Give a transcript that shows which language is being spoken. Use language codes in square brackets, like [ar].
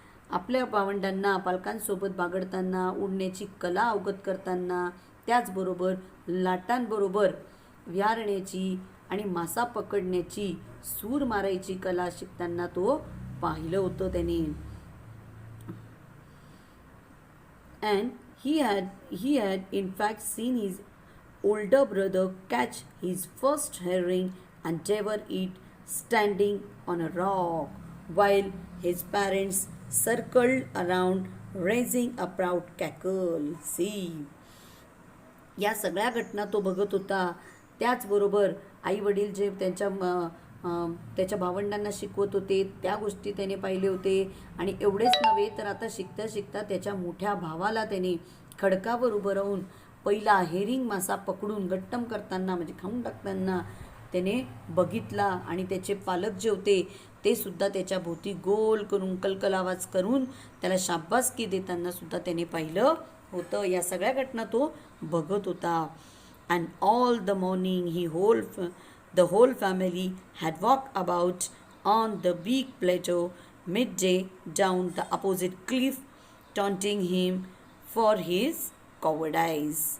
[mr] आपल्या भावंडांना पालकांसोबत बागडताना, उडण्याची कला अवगत करताना, त्याचबरोबर लाटांबरोबर विहारण्याची आणि मासा पकडण्याची, सूर मारायची कला शिकताना तो पाहिलं होतं त्याने. [en] And he had in fact seen his older brother catch his first herring and devour it standing on a rock while his parents circled around raising a proud cackle. [mr] See, या सगळ्या घटना तो बघत होता. त्याचबरोबर आई वडील जे त्याच्या भावंडांना शिकवत होते त्या गोष्टी त्याने पाहिले होते. आणि एवढेच नव्हे तर आता शिकता शिकता त्याच्या मोठ्या भावाला त्याने खडकावर उभं राहून पहिला हेरिंग मासा पकडून गट्टम करताना, म्हणजे खाऊन टाकताना त्याने बघितला. आणि त्याचे पालक जे होते ते सुद्धा त्याच्या भोवती गोल करून कलकल आवाज करून त्याला शाबासकी देताना सुद्धा त्याने पाहिलं होतं. या सगळ्या घटना तो बघत होता. [en] And all the morning the whole family had walked about on the big plateau midday down the opposite cliff, taunting him for his cowardice.